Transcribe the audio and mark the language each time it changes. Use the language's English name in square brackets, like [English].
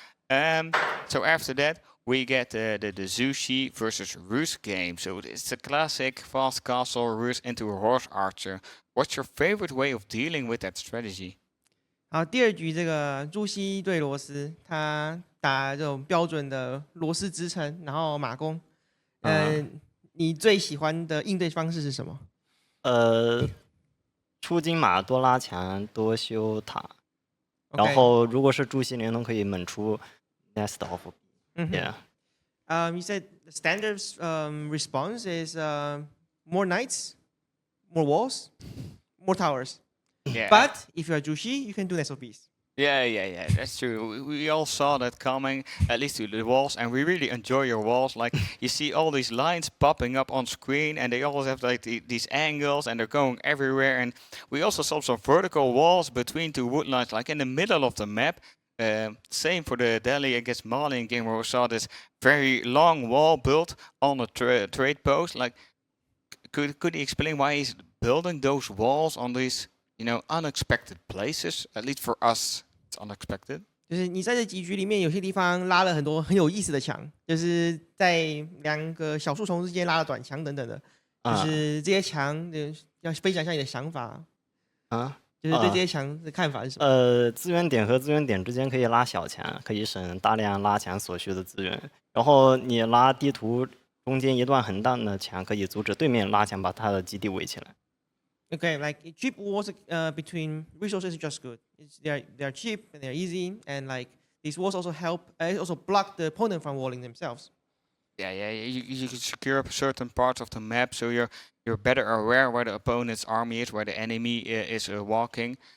[English] So after that, we get the Zushi versus Rus game. So it's a classic fast castle Rus into a horse archer. What's your favorite way of dealing with that strategy? [Chinese] 好，第二局这个朱熹对罗斯，他打这种标准的罗斯直城，然后马弓。你最喜欢的应对方式是什么？出金马多拉墙多修塔，然后如果是朱熹联动可以猛出 nest of。 [English] Yeah. You said the standard response is more knights, more walls, more towers. Yeah. But if you are Jushi, you can do nest of beasts. Yeah, that's true. We all saw that coming, at least to the walls, and we really enjoy your walls. Like, you see all these lines popping up on screen, and they always have like these angles, and they're going everywhere. And we also saw some vertical walls between two wood lines, like in the middle of the map. Same for the Delhi against Malian game, where we saw this very long wall built on a trade post. Like, could he explain why he's building those walls on these unexpected places? At least for us, it's unexpected. [Chinese] 就是你在这集局里面，有些地方拉了很多很有意思的墙，就是在两个小树丛之间拉了短墙等等的，就是这些墙要分享一下你的想法啊，就是对这些墙的看法是什么？资源点和资源点之间可以拉小墙，可以省大量拉墙所需的资源。然后你拉地图中间一段很大的墙，可以阻止对面拉墙把他的基地围起来。 [English] Okay, like cheap walls between resources is just good. They're cheap and they're easy, and like these walls also help. Also block the opponent from walling themselves. Yeah, you can secure certain parts of the map, so you're better aware where the opponent's army is, where the enemy is walking.